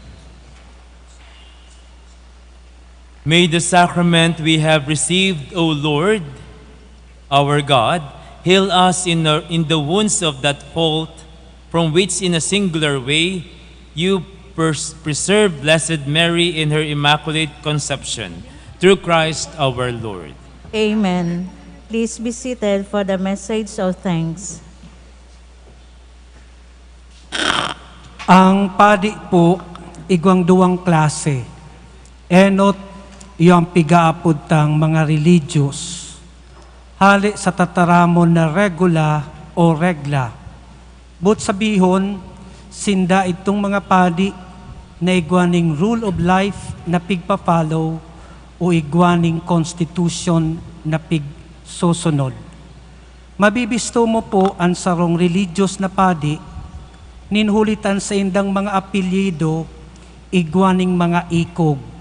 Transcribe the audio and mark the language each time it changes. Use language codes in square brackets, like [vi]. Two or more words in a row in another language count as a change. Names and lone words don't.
[en] May the sacrament we have received, O Lord, our God, heal us in the wounds of that fault from which in a singular way you preserve Blessed Mary in her Immaculate Conception, through Christ our Lord. Amen. Please be seated for the message of thanks. [bik] Ang padi po, igwang duwang klase. Enot, iyong pigaapod tang mga religious. Hali sa tataramon na regula o regla. But sabihon, sinda itong mga padi na igwaning [en] rule of life [bik] na pigpa-follow o igwaning constitution na pigsusunod. Mabibisto mo po ang sarong religious na padi, ninhulitan sa indang mga apelyido, igwaning mga ikog.